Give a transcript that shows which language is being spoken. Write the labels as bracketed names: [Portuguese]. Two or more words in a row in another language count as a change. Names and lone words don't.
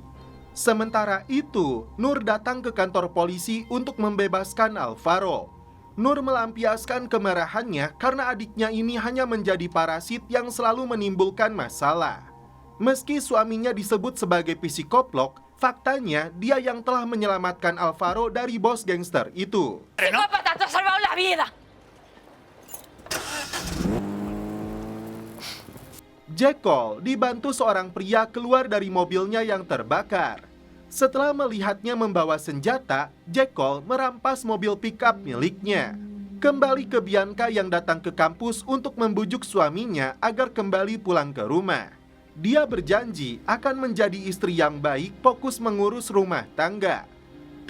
[Indonesian] Sementara itu, Nur datang ke kantor polisi untuk membebaskan Alvaro. Nur melampiaskan kemarahannya karena adiknya ini hanya menjadi parasit yang selalu menimbulkan masalah. Meski suaminya disebut sebagai psikoplok, faktanya dia yang telah menyelamatkan Alvaro dari bos gangster itu. [Spanish] Psicópata, te ha salvado la vida. [Indonesian] Jekyll dibantu seorang pria keluar dari mobilnya yang terbakar. Setelah melihatnya membawa senjata, Jekyll merampas mobil pickup miliknya. Kembali ke Bianca yang datang ke kampus untuk membujuk suaminya agar kembali pulang ke rumah. Dia berjanji akan menjadi istri yang baik, fokus mengurus rumah tangga.